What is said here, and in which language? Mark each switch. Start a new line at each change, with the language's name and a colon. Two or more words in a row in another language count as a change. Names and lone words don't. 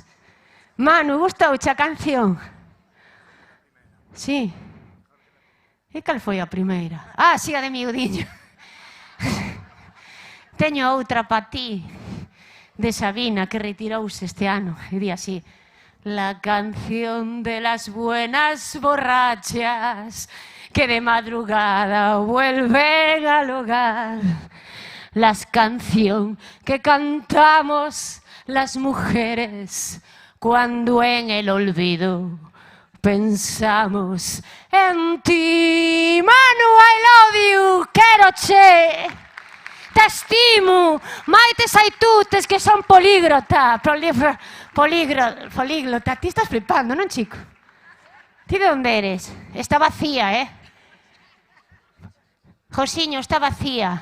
Galician: Manu, gustouche a canción? Sí. E cal foi a primeira? Ah, siga de miudiño. Teño outra pa ti, de Sabina, que retirouse este ano. E di así:
Spanish: la canción de las buenas borrachas que de madrugada vuelven al hogar. La canción que cantamos las mujeres cuando en el olvido pensamos en ti.
English: Manu, I love you,
Galician: quero che.
Catalan: Te estimo,
Basque: maites aitutes
Galician: que son políglota. Políglota, ti estás flipando, non, chico? Ti de onde eres?
Spanish: Está vacía, Josiño, está vacía.